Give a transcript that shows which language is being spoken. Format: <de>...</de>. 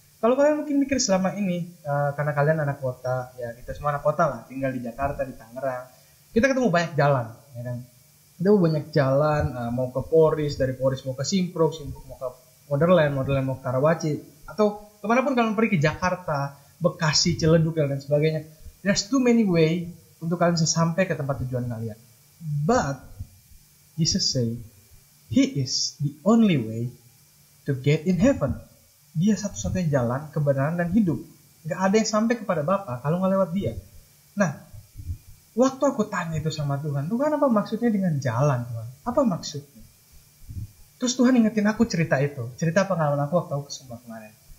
<id>Kalau kalian mungkin mikir selama ini, karena kalian anak kota, ya kita semua anak kota lah, tinggal di Jakarta, di Tangerang, kita ketemu banyak jalan, ya kan? Kita banyak jalan, mau ke Poris, dari Poris mau ke Simpruk mau ke Wonderland mau ke Karawaci, atau kemanapun kalian pergi, ke Jakarta, Bekasi, Ciledug, dan sebagainya.</id> <en>There's too many way</en> <id>untuk kalian bisa sampai ke tempat tujuan kalian.</id> <en>But Jesus say, He is the only way to get in heaven.</en> <id>Dia satu-satunya jalan, kebenaran, dan hidup. Gak ada yang sampai kepada Bapa kalau nggak lewat dia. Nah, waktu aku tanya itu sama Tuhan, Tuhan apa maksudnya dengan jalan, Tuhan? Apa maksudnya? Terus Tuhan ingetin aku cerita itu, cerita pengalaman aku waktu aku ke Sumbar kemarin.</id>